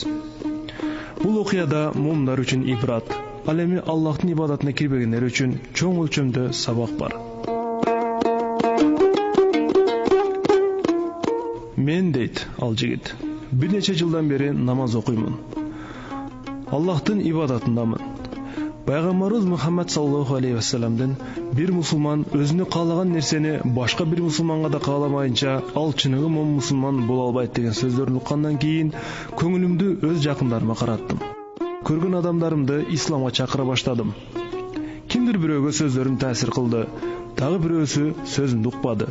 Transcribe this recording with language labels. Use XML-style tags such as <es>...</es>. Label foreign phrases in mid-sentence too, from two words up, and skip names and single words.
<ky>Бул окуяда мумундар үчүн ибрат, ал эми Аллахтын ибадатына кирбегендер үчүн чоң өлчөмдө сабак бар. Мен дейт ал жигит, бир нече жылдан бери намаз окуймун. Аллахтын ибадатындамын. Пайгамбарыбыз Мухаммад</ky> <ar>صلى الله عليه وسلم</ar> <ky>бир мусулман өзүнө каалаган нерсени башка бир мусулманга да кааламайынча ал чыныгы мусулман боло албайт деген сөздөрүн уккандан кийин көңүлүмдү өз жакындарыма караттым. Көргөн адамдарымды исламга чакыра баштадым. Кимдир бирөөгө сөздөрүм таасир кылды, дагы бирөөсү сөзүмдү укпады.</ky>